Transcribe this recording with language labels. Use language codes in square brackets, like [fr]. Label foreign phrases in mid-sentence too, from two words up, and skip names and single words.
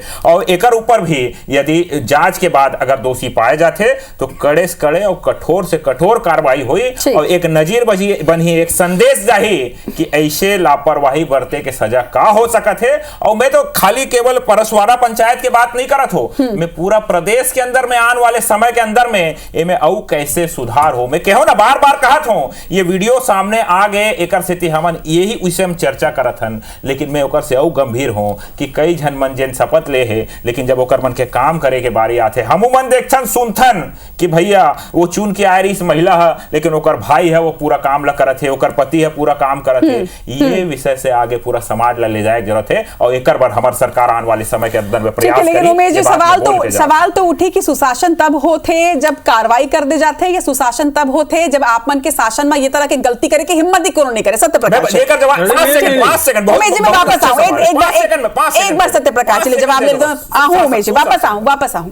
[hne] और एकर ऊपर भी यदि जांच के बाद अगर दोषी पाए जाते तो कड़े से कड़े और कठोर से कठोर कार्रवाई हुई और एक नजीर बनी, एक संदेश जाही कि ऐसे लापरवाही बरते के सजा का हो सकत है। और मैं तो खाली केवल परसवाड़ा पंचायत की बात नहीं करत हो, मैं पूरा प्रदेश के अंदर में आने वाले समय के अंदर में एमे औ कैसे सुधार हो। मैं कहो ना बार बार कहत हूं, ये वीडियो सामने आ गए एकर से हमन यही विषय में चर्चा करत हन, लेकिन मैं ओकर से औ गंभीर हूं कि कई झन मन जिन शपथ ले है लेकिन जब ओकर मन के काम करे के बारी आते हमू मन देखथन सुनथन कि भैया वो चुन के आए रही इस महिला है लेकिन ओकर भाई है वो पूरा काम ला करत है, ओकर पति है पूरा काम करत है। ये विषय से आगे पूरा समाज ला ले जाए जरूरत है और एक बार हमार सरकार आने वाले समय के अंदर में प्रयास करी। सवाल तो उठी कि सुशासन तब होते जब कार्रवाई कर दे जाते या सुशासन तब होते जब आप मन के शासन में ये तरह की गलती करे की हिम्मत ही कोनो नहीं करे। सत्यप्रकाश वापस आऊं एक बार सत्यप्रकाश चलिए जवाब ले उमेश वापस आऊं।